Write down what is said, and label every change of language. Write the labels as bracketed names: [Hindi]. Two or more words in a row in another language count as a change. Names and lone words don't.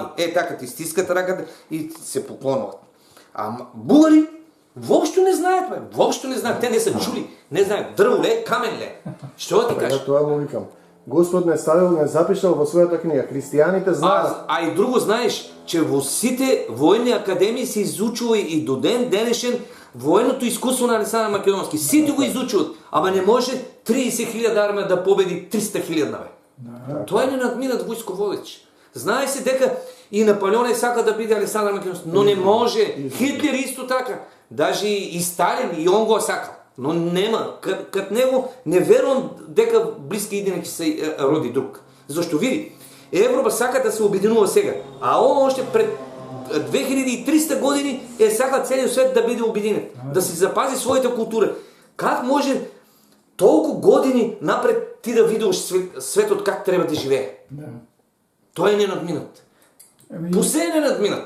[Bulgarian] Така ти стискат ръката и се поклонват. А българи въобще не знаят, бе. Въобще не знаят. Те не са чули. Не знаят дърво ли, камен ли. Що да ти кажа? Това му викам. [Macedonian] Господ не ставил, не запишал во своята книга. [Bulgarian] Християните знаят. А и друго знаеш, [Macedonian] че во сите военни академии се изучува и до ден денешен военното изкуство на Александър Македонски. Сите го изучват, ама не може 30.000 армия да победи 300.000 бе. Това е ненадминат войсководец. Знае се дека и Наполеон сака да биде Александър Македонски, но не може. Хитлер исто така. Даже и Сталин, и он го сака. Но нема. Кът него не верувам дека близки иденаки се роди друг. [Bulgarian] Защо види? [Macedonian] Европа сака да се обединува сега. А он още пред 2300 години сака целият свет да биде обединен. [Bulgarian] Да си запази своята култура. Как може толкова години напред ти да видиш светът как трябва да живее? Той е ненадминат. Посе е ненадминат.